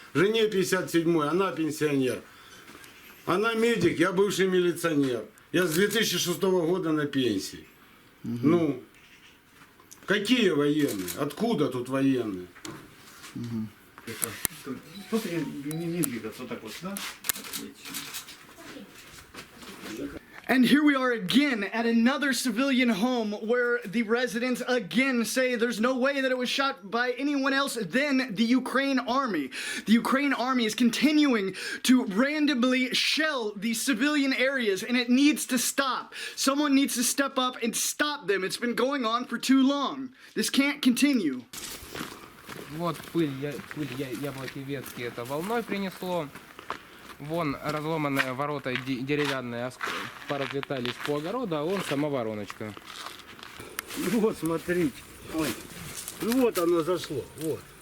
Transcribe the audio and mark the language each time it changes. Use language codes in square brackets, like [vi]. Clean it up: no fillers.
[ru] Жене 57, она пенсионер. Она медик, я бывший милиционер. Я с 2006 года на пенсии. Ну, какие военные? Откуда тут военные? Просто не двигаться, вот так вот, да? [en] And here we are again at another civilian home where the residents again say there's no way that it was shot by anyone else than the Ukraine army. The Ukraine army is continuing to randomly shell these civilian areas and it needs to stop. Someone needs to step up and stop them. It's been going on for too long. This can't continue. [ru] Вот пыль яблоки ветки это волной принесло. Вон разломанные ворота деревянные поразлетались по огороду, а вон сама вороночка. Вот, смотрите. Ой. Ну вот оно зашло. Вот.